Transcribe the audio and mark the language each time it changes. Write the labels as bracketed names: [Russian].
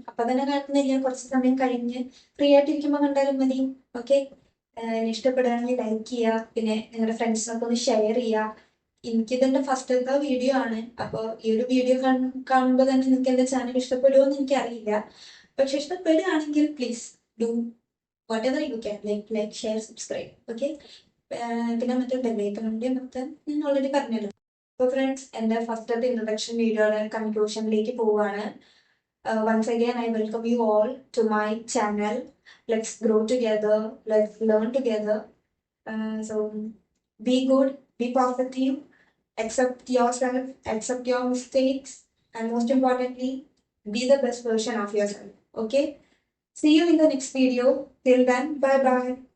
[Malayalam] അപ്പൊ തന്നെ കാണുന്നില്ല, കുറച്ച് സമയം കഴിഞ്ഞ് ഫ്രീ ആയിട്ടിരിക്കുമ്പോൾ കണ്ടാലും മതി. ഓക്കെ, ഇഷ്ടപ്പെടുകയാണെങ്കിൽ ലൈക്ക് ചെയ്യുക, പിന്നെ നിങ്ങളുടെ ഫ്രണ്ട്സിനൊക്കെ ഒന്ന് ഷെയർ ചെയ്യുക. എനിക്കിതെന്റെ ഫസ്റ്റത്തെ വീഡിയോ ആണ്, അപ്പോൾ ഈ ഒരു വീഡിയോ കാണുമ്പോൾ തന്നെ നിങ്ങൾക്ക് എൻ്റെ ചാനൽ ഇഷ്ടപ്പെടുമോ എന്ന് എനിക്കറിയില്ല. പക്ഷെ ഇഷ്ടപ്പെടുകയാണെങ്കിൽ [English] Please do whatever you can, like share, subscribe. [Malayalam] Okay, പിന്നെ മറ്റേ ബെല്ലൈക്കണിന്റെ മൊത്തം ഞാൻ ഓൾറെഡി പറഞ്ഞല്ലോ. അപ്പോൾ ഫ്രണ്ട്സ്, എൻ്റെ ഫസ്റ്റത്തെ ഇൻട്രൊഡക്ഷൻ വീഡിയോയുടെ കൺക്ലൂഷനിലേക്ക് പോവുകയാണ്. [English] Once again, I welcome you all to my channel. Let's grow together, let's learn together. So be good, be positive, accept yourself, accept your mistakes, and most importantly, be the best version of yourself. Okay, see you in the next video. Till then, bye bye.